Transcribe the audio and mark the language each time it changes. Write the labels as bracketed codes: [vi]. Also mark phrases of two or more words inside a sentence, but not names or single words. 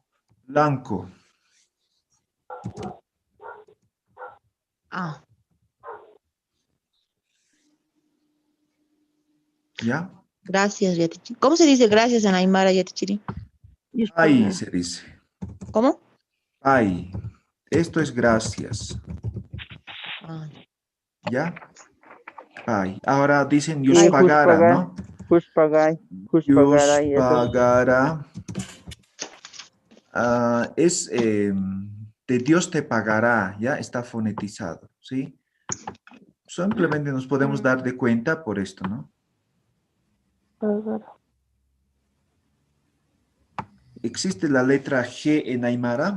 [es] Blanco. ¿Ya? Gracias, Yatichiri. ¿Cómo se dice gracias en Aymara, Yatichiri? Ay, se dice. ¿Cómo? Ay. Esto es gracias. ¿Ya? Ay. Ahora dicen Yuspagara, ¿no? Juspagay. Yuspagara. Es de Dios te pagará, ¿ya? Está fonetizado, ¿sí? Simplemente nos podemos dar de cuenta por esto, ¿no? ¿Existe la letra G en Aymara?